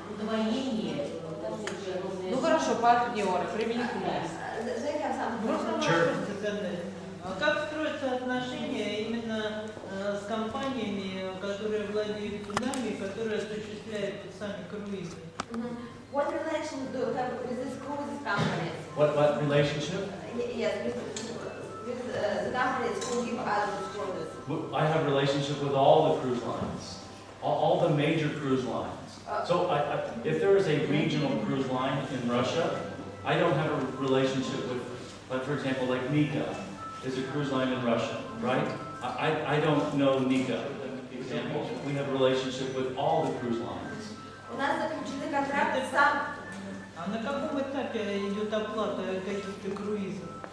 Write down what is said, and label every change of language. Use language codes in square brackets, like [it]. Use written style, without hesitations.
[ru] Удвоение. Ну хорошо, партнеры, применительно. Можно вопрос задать? А как строятся отношения именно с компаниями, которые владеют судами, которые осуществляют сами круизы? [en] What relation do you have with this cruise company? What relationship? Yes, with the companies who give us cruises. I have a relationship with all the cruise lines, all the major cruise lines. So if there is a regional cruise line in Russia, I don't have a relationship with, like for example, like Nika is a cruise line in Russia, right? I don't know Nika. Example, we have a relationship with all the cruise lines. [ru] У нас заключены контракты сам. А на каком этапе идет оплата каких-то круизов?